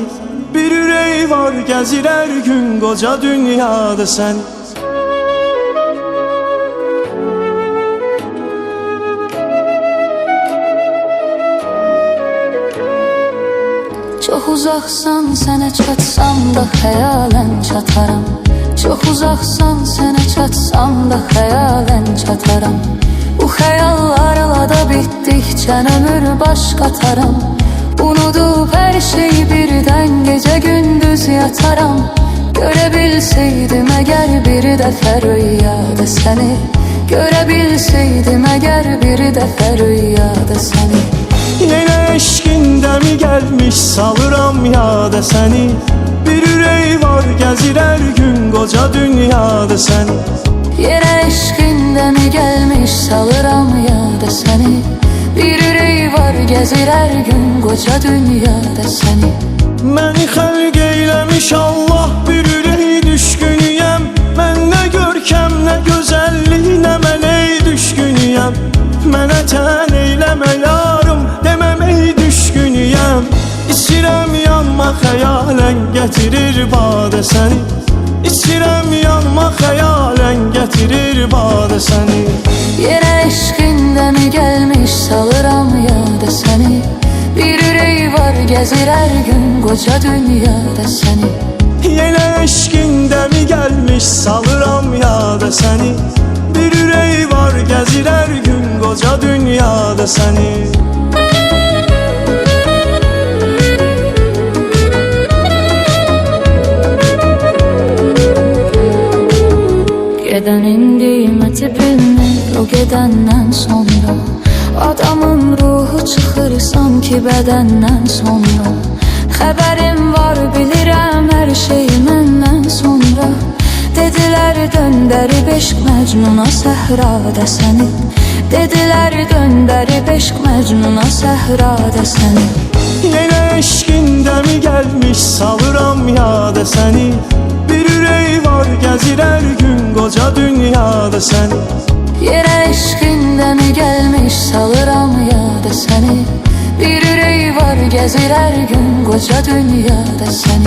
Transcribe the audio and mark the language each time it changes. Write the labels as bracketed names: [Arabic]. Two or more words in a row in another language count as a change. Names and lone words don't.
[Turkish] Bir yüreği var gezir her gün koca dünyada seni. Çok uzaksan [Azerbaijani] sənə çatsam da xəyalən çataram. [Turkish] Çok uzaksan [Azerbaijani] sənə çatsam da xəyalən çataram. Bu xəyallarla da bitdikcə ömür baş qataram. Unudub hər şeyi birdən gecə gündüz yataram. Görə bilsəydim əgər bir dəfə rüyada səni. Görə bilsəydim əgər bir dəfə rüyada səni. [Turkish] Yine eşkinde mi gelmiş salıram yada seni. Bir yüreği var gezir her gün koca dünyada seni. Yine eşkinde mi gelmiş salıram yada seni. Bir yüreği var gezir her gün koca dünyada seni. [Azerbaijani] Məni xəlq eyləmiş Allah bir yüreği düşkünüyəm. Mən nə görkəm nə gözəllik nə mələk düşkünüyəm. Mənə tən eyləmə yarım deməm ey düşkünüyəm. İçirəm yanma xəyalən gətirir badə səni. İçirəm yanma xəyalən gətirir badə səni. [Turkish] Yine eşkinde mi gelmiş salıram yada seni. Bir yüreği var gezir her gün koca dünyada seni. Yine eşkinde mi gelmiş salıram yada seni. Bir yüreği var gezir her gün koca dünyada seni. [Azerbaijani] Geden indime tipimi o gedenden sonra. Adamın ruhu çıxır sanki bədəndən sonra. Xəbərim var bilirəm hər şey məndən sonra. Dedilər döndərib eşq məcnuna səhrada səni. Dedilər döndərib eşq məcnuna səhrada səni. [Turkish] Yine eşkinde mi gelmiş salıram yada seni. Bir yüreği var gezir her gün koca dünyada seni. Yine eşkinde mi gelmiş salıram yada seni. Bir yüreği var gezir her gün koca dünyada seni.